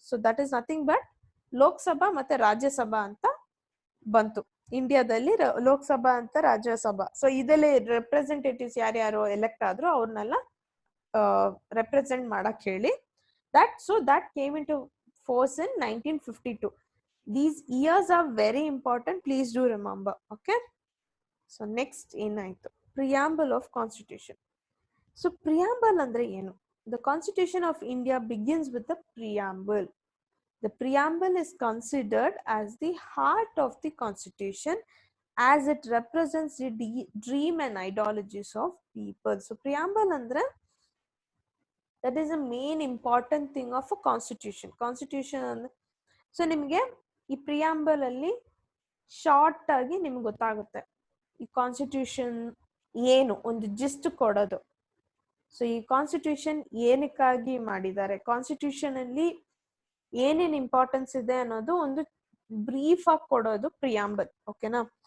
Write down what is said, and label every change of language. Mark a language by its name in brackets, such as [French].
[English] So that is nothing but Lok Sabha ಮತ್ತೆ ರಾಜ್ಯಸಭಾ ಅಂತ ಬಂತು. [Kannada] ಇಂಡಿಯಾದಲ್ಲಿ ಲೋಕಸಭಾ ಅಂತ ರಾಜ್ಯಸಭಾ. ಸೊ ಇದರಲ್ಲಿ ರೆಪ್ರೆಸೆಂಟೇಟಿವ್ಸ್ ಯಾರ್ಯಾರು ಎಲೆಕ್ಟ್ ಆದ್ರು ಅವ್ರನ್ನೆಲ್ಲ ರೆಪ್ರೆಸೆಂಟ್ ಮಾಡಕ್ ಹೇಳಿ [English] that came into force in 1952. These years are very important, please do remember. Okay, so next ಏನಾಯ್ತು, preamble of constitution. [Kannada] So preamble ಅಂದ್ರೆ ಏನು? [English] The Constitution of India begins with the preamble. The preamble is considered as the heart of the constitution as it represents the dream and ideologies of people. So preamble andre that is a main important thing of a constitution. [Kannada] ಅಂದ್ರೆ so ನಿಮಗೆ ಈ preamble ಅಲ್ಲಿ short ಆಗಿ ನಿಮ್ಗೆ ಗೊತ್ತಾಗುತ್ತೆ ಈ constitution ಏನು, ಒಂದು ಜಿಸ್ಟ್ ಕೊಡೋದು. ಸೊ ಈ ಕಾನ್ಸ್ಟಿಟ್ಯೂಷನ್ ಏನಕ್ಕಾಗಿ ಮಾಡಿದ್ದಾರೆ, ಕಾನ್ಸ್ಟಿಟ್ಯೂಷನ್ ಅಲ್ಲಿ ಏನೇನ್ ಇಂಪಾರ್ಟೆನ್ಸ್ ಇದೆ ಅನ್ನೋದು ಒಂದು ಬ್ರೀಫ್ ಆಗಿ ಕೊಡೋದು ಪ್ರಿಯಾಂಬಲ್. ಓಕೆನಾ?